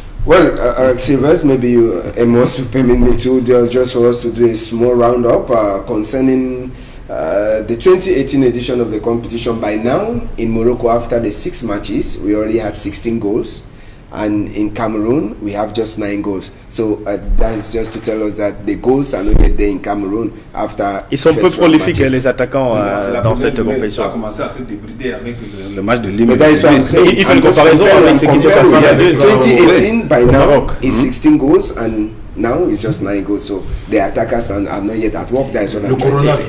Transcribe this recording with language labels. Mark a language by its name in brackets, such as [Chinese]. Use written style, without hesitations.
[English] Well, Sylvester, maybe you must permit me to just for us to do a small roundup concerning the 2018 edition of the competition. By now in Morocco, after the 6 matches, we already had 16 goals. And in Cameroon, we have just 9 goals. So that is just to tell us that the goals are not yet there in Cameroon after. [French] Ils sont peu prolifiques les attaquants dans cette compétition. Ça a commencé à se débrider avec le match de Lille. Il fait une comparaison avec ce qui s'est passé il y a 2 ans. [English] 2018 by now is 16 goals and now it's just 9 goals. So the attackers are not yet at work. That is what I'm trying to say.